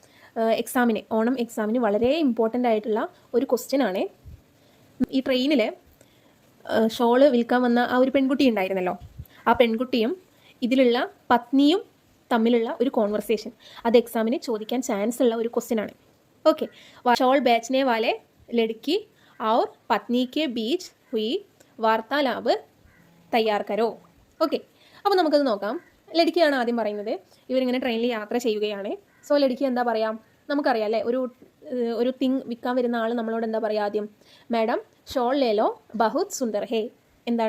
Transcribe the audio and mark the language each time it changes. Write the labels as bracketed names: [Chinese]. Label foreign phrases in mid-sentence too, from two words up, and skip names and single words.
[Malayalam] ഓണം എക്സാമിന് വളരെ ഇമ്പോർട്ടൻ്റ് ആയിട്ടുള്ള ഒരു ക്വസ്റ്റ്യൻ ആണ്. ഈ ട്രെയിനിൽ ഷോള് വിൽക്കാൻ വന്ന ആ ഒരു പെൺകുട്ടി ഉണ്ടായിരുന്നല്ലോ, ആ പെൺകുട്ടിയും ഇതിലുള്ള പത്നിയും തമ്മിലുള്ള ഒരു കോൺവെർസേഷൻ, അത് എക്സാമിന് ചോദിക്കാൻ ചാൻസ് ഉള്ള ഒരു ക്വസ്റ്റ്യൻ ആണ്. [Hindi] ഓക്കെ, ഷോൾ बेचने वाले लड़की और पत्नी के बीच हुई वार्तालाप तैयार करो. [Malayalam] ഓക്കെ, അപ്പോൾ നമുക്കത് നോക്കാം. ലടുക്കിയാണ് ആദ്യം പറയുന്നത്. ഇവരിങ്ങനെ ട്രെയിനിൽ യാത്ര ചെയ്യുകയാണ്. സോ ലടുക്കി എന്താ പറയാം, നമുക്കറിയാം അല്ലേ, ഒരു തിങ് വിൽക്കാൻ വരുന്ന ആൾ നമ്മളോട് എന്താ പറയുക ആദ്യം? [Hindi] मैडम शॉल ले लो बहुत सुंदर है. എന്താണ്?